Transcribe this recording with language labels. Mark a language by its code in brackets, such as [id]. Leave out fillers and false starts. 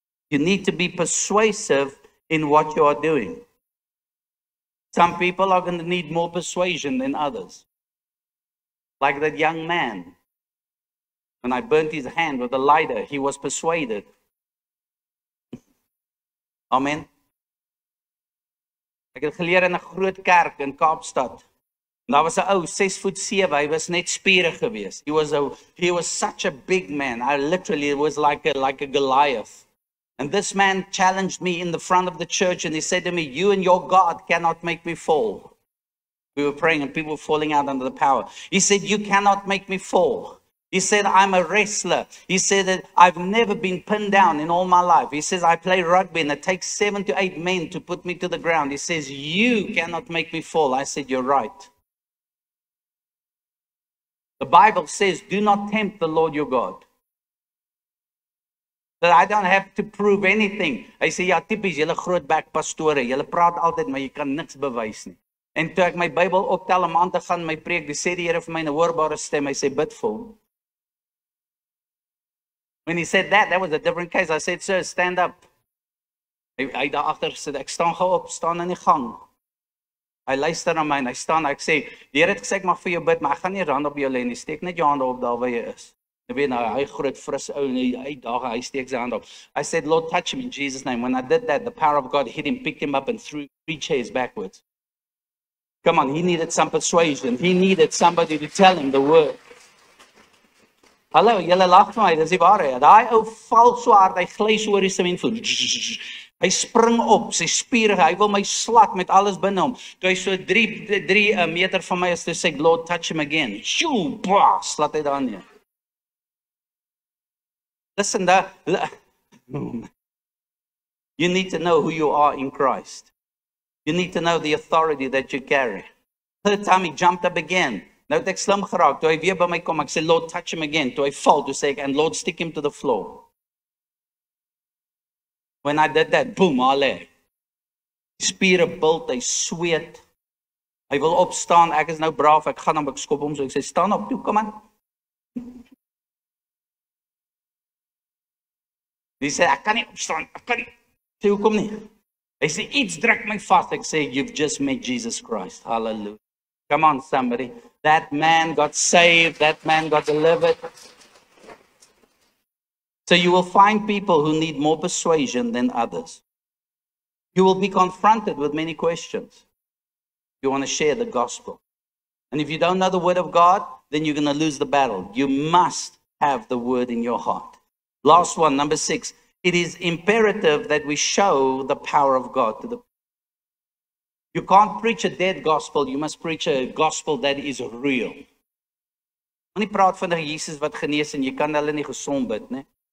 [en] You need to be persuasive in what you are doing. Some people are going to need more persuasion than others. Like that young man. When I burnt his hand with a lighter, he was persuaded. Amen. [af] Ek het geleer in 'n groot kerk in Kaapstad. Daar was 'n ou 6'7", hy was net spierig geweest. [en] He was such a big man. I literally was like a Goliath. And this man challenged me in the front of the church and he said to me, you and your God cannot make me fall. We were praying and people were falling out under the power. He said, you cannot make me fall. He said, I'm a wrestler. He said that I've never been pinned down in all my life. He says, I play rugby and it takes 7 to 8 men to put me to the ground. He says, you cannot make me fall. I said, you're right. The Bible says, do not tempt the Lord your God. That I don't have to prove anything. [af] Hy sê, ja, typies, julle grootbek pastore, julle praat altyd, maar jy kan niks bewys nie. En toe ek my Bybel optel om aan te gaan my preek, dis sê die Here vir my 'n hoorbare stem, hy sê, bid vir hom. [en] When he said that was a different case. I said, sir, stand up. [af] Hy daar agter sit, ek staan gou op, staan in die gang. Hy luister na my en hy staan, ek sê, die Here het gesê ek mag vir jou bid, maar ek gaan nie hand op jou lê nie, steek net jou hande op daar waar jy is. Jy weet nou, hy groot fris ou en hy steek sy hand op. [en] I said, Lord, touch him in Jesus' name. When I did that, the power of God hit him, picked him up and threw 3 chairs backwards. Come on, he needed some persuasion. He needed somebody to tell him the word. [af] Hallo, julle lag vir my, dis die waarheid. Daai ou val so hard, hy gly so oor die sementvloer. Hy spring op, sy spiere, hy wil my slat met alles binne hom. Toe hy so 3 meter van my is, toe sê ek, [en] Lord, touch him again. [af] Shoo, bah, slat hy daar neer. [en] Listen, you need to know who you are in Christ. You need to know the authority that you carry. Third time he jumped up again. [af] Nou het ek slim geraak. Toe hy weer by my kom, ek sê, [en] Lord, touch him again. [af] Toe hy val, toe sê ek, [en] and Lord, stick him to the floor. When I did that, boom, alle. [af] Spiere bult, hy sweet. Hy wil opstaan, ek is nou braaf, ek gaan hom, ek skop hom, so ek sê, staan op, toe, kom aan. Hy sê, ek kan nie opstaan, ek kan nie. Sê, hoekom nie? Hy sê, iets druk my vast. Ek sê, [en] you've just met Jesus Christ. Hallelujah. Come on, somebody. That man got saved. That man got delivered. So you will find people who need more persuasion than others. You will be confronted with many questions. You want to share the gospel. And if you don't know the word of God, then you're going to lose the battle. You must have the word in your heart. Last one, number 6. It is imperative that we show the power of God to the people. You can't preach a dead gospel. You must preach a gospel that is real. [af] Moenie praat van 'n Jesus wat genees en jy kan hulle nie gesond bid nie.